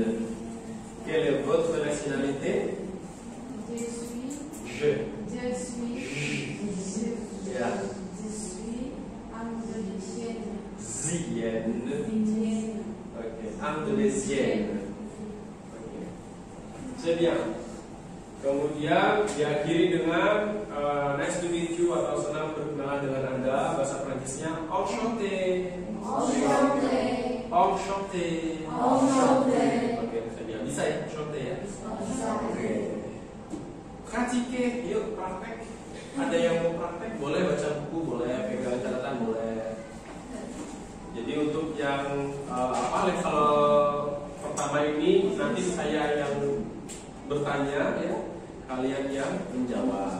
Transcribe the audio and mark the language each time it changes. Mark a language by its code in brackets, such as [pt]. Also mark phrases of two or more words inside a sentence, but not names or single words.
[fr] Quelle est votre nationalité? Je suis Zienne. Ok, Indonésienne. Ok, c'est bien. [id] Kemudian diakhiri dengan [en] nice to meet you [id] atau senang berkenalan dengan Anda. Bahasa Prancisnya enchanté. Oke, [fr] c'est bien. [id] Bisa ya, enchanté ya. Oke. Pratique, yuk praktek. Ada yang mau praktek, boleh baca buku, boleh pegang catatan, boleh. Jadi untuk yang level pertama ini nanti saya yang bertanya ya, kalian yang menjawab.